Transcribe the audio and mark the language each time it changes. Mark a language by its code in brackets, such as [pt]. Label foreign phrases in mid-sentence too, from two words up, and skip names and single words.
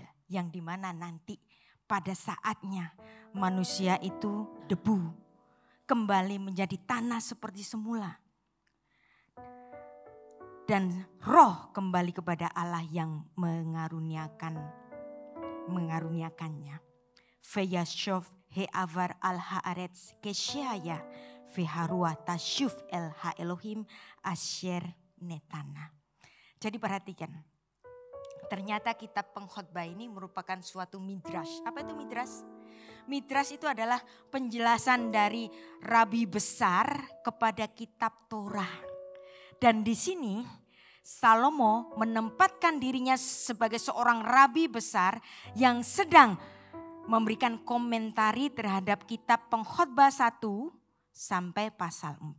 [id] Yang dimana nanti pada saatnya manusia itu debu, kembali menjadi tanah seperti semula. Dan roh kembali kepada Allah yang mengaruniakannya. [he] וישב העפר על הארץ כשהיה והרוח תשוב אל האלהים אשר נתנה. [id] Jadi perhatikan, ternyata kitab pengkhotbah ini merupakan suatu midrash. Apa itu midrash? Midrash itu adalah penjelasan dari rabi besar kepada kitab Torah. Dan di sini Salomo menempatkan dirinya sebagai seorang rabi besar yang sedang memberikan komentari terhadap kitab pengkhotbah 1 sampai pasal 4.